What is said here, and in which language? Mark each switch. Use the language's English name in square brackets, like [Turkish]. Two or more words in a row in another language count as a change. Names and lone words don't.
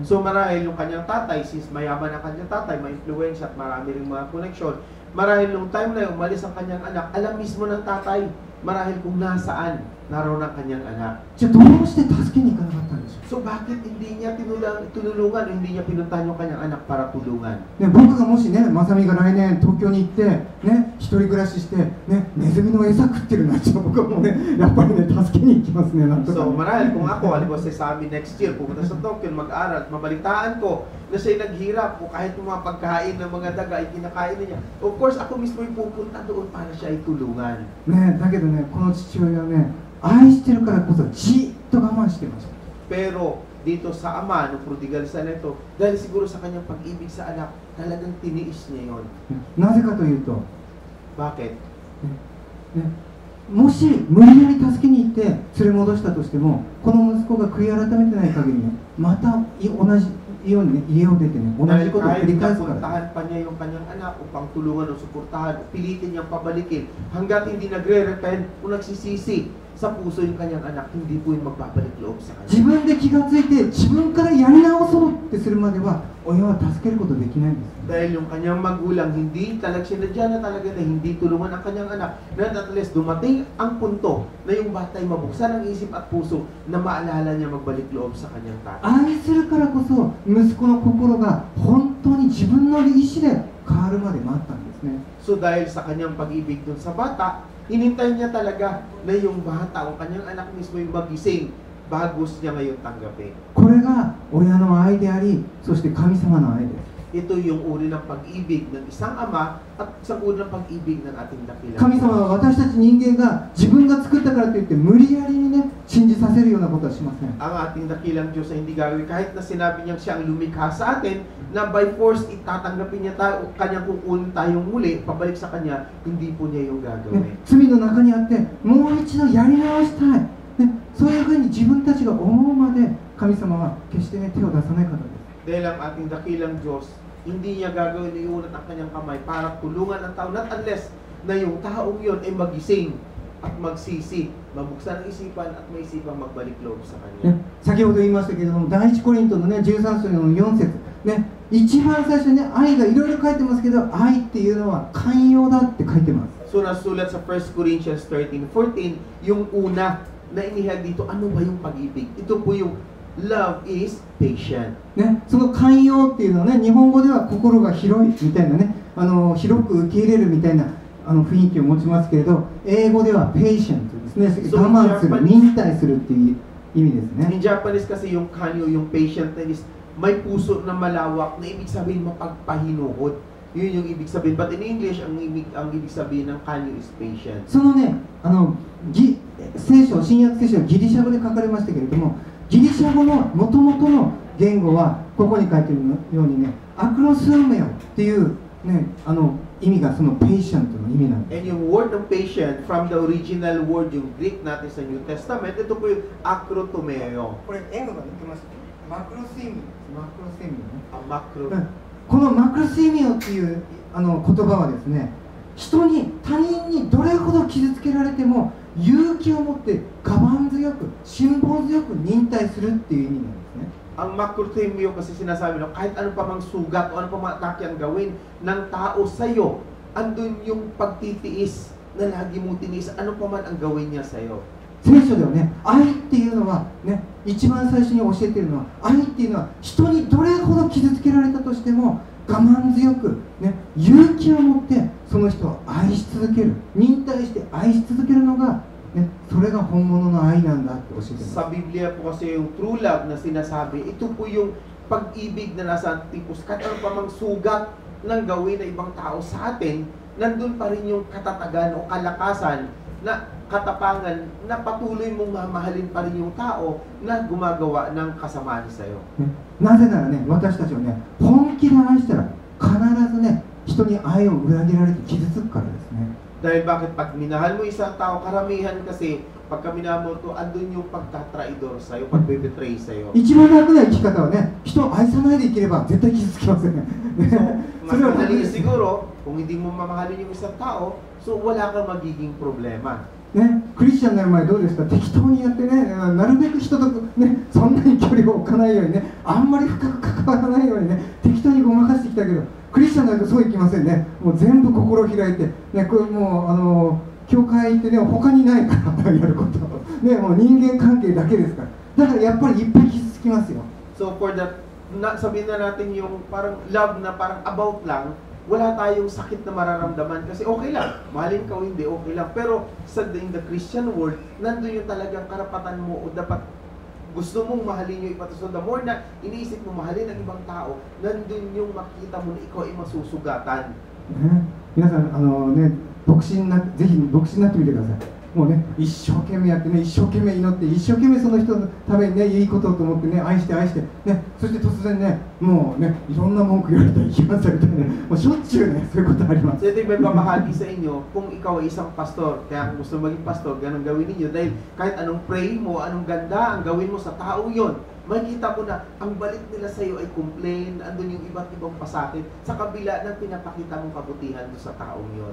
[Filipino] So marahil yung kanyang tatay, since mayaman ang kanyang tatay, may influence at marami rin mga connection, marahil nung time na yun, umalis ang kanyang anak, alam mismo ng tatay, marahil kung nasaan naroon ang kanyang anak. [Japanese] じゃあどうして助けに行かなかったんでしょ [Filipino] So bakit hindi niya tinulungan, hindi niya pinuntahan yung kanyang anak para tulungan? [Japanese] う、ね、僕がもしね、まさみが来年東京に行って、ね、一人暮らしして、ね、ネズミの餌食ってるなって僕はもうね、やっぱりね、助けに行きますね、なんとか So ね。 [Filipino] marahil kung ako, halimbawa sa amin next year, pupunta sa Tokyo, mag-aral, at mabalitaan ko na siya'y naghirap o kahit yung mga pagkain ng mga daga ay kinakain na niya. [English] Of course, [Filipino] ako mismo yung pupunta doon para siya ay tulungan. [Japanese] ね、だけどね、この父親はね、愛してるからこそじっと我慢してました。 [Filipino] Pero dito sa ama, nung prodigal son na ito, dahil siguro sa kanyang pag-ibig sa anak, talagang tiniis niya yon. [Japanese] なぜかというと、 [Filipino] Bakit? [Japanese] ね、もし無理やり助けに行って連れ戻したとしても、この息子が悔い改めてない限りね、また同じようにね、家を出てね、同じ [Filipino] Dahil [Japanese] ことを繰 [Filipino] kahit [Japanese] り返すから。 [Filipino] napuntahan pa niya yung kanyang anak upang tulungan o suportahan, pilitin niyang pabalikin, hanggat hindi nagre-repent o nagsisisi sa puso yung kanyang anak, hindi po yung magbabalik loob sa [Japanese] 自 [Filipino] kanya. [Japanese] 分で気がついて自分からやり直そうってするまでは親は助けることできないんです。 [Filipino] Dahil yung kanyang magulang, hindi talaga sinadya na talaga na hindi tulungan ang kanyang anak, na at least dumating ang punto na yung batay mabuksan ang isip at puso na maalala niya magbalik loob sa kanyang tatay. [Japanese] 愛するからこそ息子の心が本当に自分の意思で変わるまで待ったんですね。 [Filipino] So dahil sa kanyang pag-ibig dun sa bata, hinintay niya talaga na yung bata o kanyang anak mismo yung magising bago niya ngayon tanggapin. [Japanese] これが親の愛であり、そして神様の愛です。 [Filipino] Ito yung uri ng pag-ibig ng isang ama at isang uri ng pag-ibig ng ating dakilang [Japanese] 神様は私たち人間が自分が作ったからといって無理やりにね、信じさせるようなことはしません。 [Filipino] Ang ating dakilang Diyos ay hindi gagawin kahit na sinabi niya siya ang lumikha sa atin na [English] by force [Filipino] itatanggapin niya tayo, kanyang kukunin tayong muli, pabalik sa kanya, hindi po niya yung [Japanese] ね [Filipino] gagawin. [Japanese] 罪の中にあってもう一度やり直したい、ね、そういうふうに自分たちが思うまで神様は決してね、手を出さない方です。 [Filipino] Dahil ang ating dakilang Diyos, hindi niya gagawin na iunat ang kanyang kamay para tulungan ang tao, [English] not unless [Filipino] na yung taong yun ay magising at magsisi, mabuksan ang isipan at may isipang magbalik loob sa kanya. [Japanese] ね、先ほど言いましたけれども、第一コリントのね、13章の4節、ね、一番最初にね、愛がいろいろ書いてますけど、愛っていうのは寛容だって書いてます。 [Filipino] So nasulat sa 1 Corinthians 13:14, yung una na inihag dito, ano ba yung pag-ibig? Ito po yung [English] love is patient. [Japanese] ね、その寛容っていうのはね、日本語では心が広いみたいなね、広く受け入れるみたいな雰囲気を持ちますけれど、英語では patient ですね、我慢する、忍耐するっていう意味ですね。 [English] In Japanese [Filipino] kasi yung kanyo, yung patient na is may puso na malawak na ibig sabihin mapagpahinuhod. Yun yung ibig sabihin. [English] But in English, [Filipino] ang ibig sabihin ng kanyo is patience. [Japanese] そのね、聖書、新約聖書はギリシャ語で書かれましたけれども、ギリシャ語の元々の言語はここに書いているようにね、アクロスウメオっていうね、意味がそのペイシャントの意味なんです。 [English] And yung word ng patient, from the original word, [Filipino] yung Greek natin sa New Testament, ito po yung akrotomeo. [Japanese] これ、円語が抜けました。マクロスイミオ、マクロスイミオね。 Macro. このマクロスイミオっていう言葉はですね、他人にどれほど傷つけられても勇気を持って我慢強く、辛抱強く忍耐するっていう意味なんですね。 [Filipino] Ang macrothemio kasi sinasabi no, kahit ano pa mang sugat o ano pa mang atake ang gawin ng tao sa'yo, andun yung pagtitiis na lagi mong tiniis, ano pa man ang gawin niya sa'yo. [Japanese] 聖書ではね、愛っていうのはね、一番最初に教えているのは、愛っていうのは人にどれほど傷つけられたとしても我慢強く、ね、勇気を持ってその人を愛し続ける、忍耐して愛し続けるのが、ね、それが本物の愛なんだって教えています。 [Filipino] Sa Biblia po kasi yung [English] true love [Filipino] na sinasabi, ito po yung pag-ibig na nasa tipos, kahit ano pa mang sugat ng gawin ng ibang tao sa atin, nandun pa rin yung katatagan o kalakasan na katapangan na patuloy mong mamahalin pa rin yung tao na gumagawa ng kasamaan sa'yo. [Japanese] なぜならね、私たちはね、本気で愛したら必ずね、人に愛を裏切られて傷つくからですね。 [Filipino] Dahil bakit pag minahal mo isang tao, karamihan kasi pagka minahal mo ito, andun yung pagtatraidor sa'yo, pagbebetray sa'yo. [Japanese] 一番楽な生き方はね、人を愛さないで生きれば絶対傷つきませんね。 [Filipino] So, mas madali siguro, kung hindi mo mamahalin yung isang tao, so wala kang magiging problema. [Japanese] ね、クリスチャンになる前どうですか、適当にやってね、なるべく人と、ね、そんなに距離を置かないようにね、あんまり深く関わらないようにね、適当にごまかしてきたけど、クリスチャンになるとそういきませんね。もう全部心を開いて、ね、これもう教会行ってね、他にないからやること、ね、もう人間関係だけですから。だからやっぱりいっぱい傷つきますよ。 [English] So for that, [Filipino] sabihin na natin yung parang love na parang about lang, wala tayong sakit na mararamdaman kasi okay lang, mahalin ka o hindi, okay lang. [English] Pero in the Christian world, [Filipino] nandun yung talagang karapatan mo o dapat gusto mong mahalin yung iba. So [English] the more [Filipino] na iniisip mo mahalin ang ibang tao, nandun yung makita mo na ikaw ay masusugatan. [Japanese] ね、皆さんね、牧師になってぜひ牧師になってみてください。もうね、一生懸命やってね、一生懸命祈って、一生懸命その人のためにね、いいことをと思ってね、愛して愛してね、そして突然ね、もうね、いろんな文句言われたり聞かされたりね、もうしょっちゅうね、そういうことあります。 [Filipino] So ito yung may pamahagi sa inyo, kung ikaw ay isang pastor, kaya kung gusto maging pastor, ganun gawin ninyo. Dahil kahit anong pray mo, anong ganda ang gawin mo sa tao yon, makikita mo na ang balik nila sa iyo ay complain, andun yung iba't ibang pasakit sa kabila ng pinapakita mong kabutihan do sa taong yon.